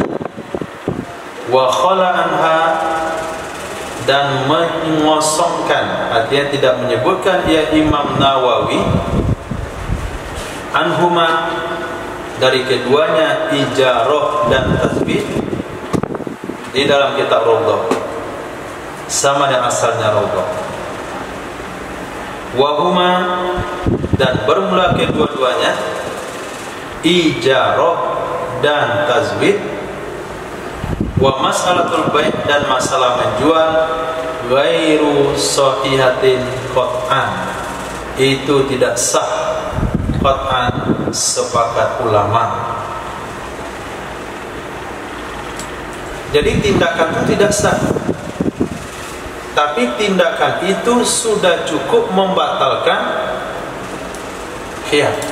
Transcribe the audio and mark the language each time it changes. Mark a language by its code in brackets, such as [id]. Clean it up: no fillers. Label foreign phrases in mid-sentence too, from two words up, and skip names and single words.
[ar] وخلا عنها, [id] dan mengosongkan, artinya tidak menyebutkan ia Imam Nawawi, anhuma, dari keduanya ijarah dan tazwid di dalam kitab Rawdah, sama dengan asalnya Rawdah. Wahuma, dan bermula kedua-duanya ijarah dan tazwid. [ar] ومسألة البيع', [id] dan masalah menjual, [ar] غير صحيحة قطعا, [id] itu tidak sah qat'an, sepakat ulama. Jadi tindakan itu tidak sah, tapi tindakan itu sudah cukup membatalkan khiyar.